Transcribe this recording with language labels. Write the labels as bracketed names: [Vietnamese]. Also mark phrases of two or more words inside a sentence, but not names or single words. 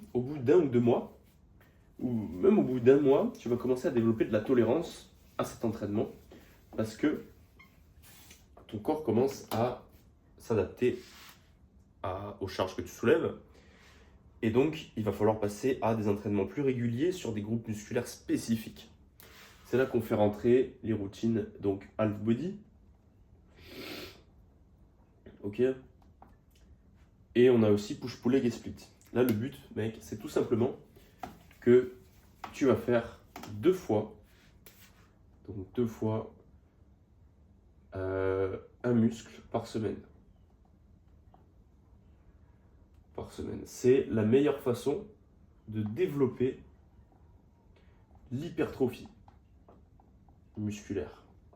[French] Au bout d'1 ou 2 mois, ou même au bout d'1 mois, tu vas commencer à développer de la tolérance à cet entraînement parce que ton corps commence à s'adapter aux charges que tu soulèves. Et donc, il va falloir passer à des entraînements plus réguliers sur des groupes musculaires spécifiques. C'est là qu'on fait rentrer les routines, donc [English] half body. [French] Ok. Et on a aussi [English] push-pull leg [French] et split. Là, le but, mec, c'est tout simplement que tu vas faire 2 fois. Donc 2 fois un muscle par semaine. C'est la meilleure façon de développer l'hypertrophie musculaire.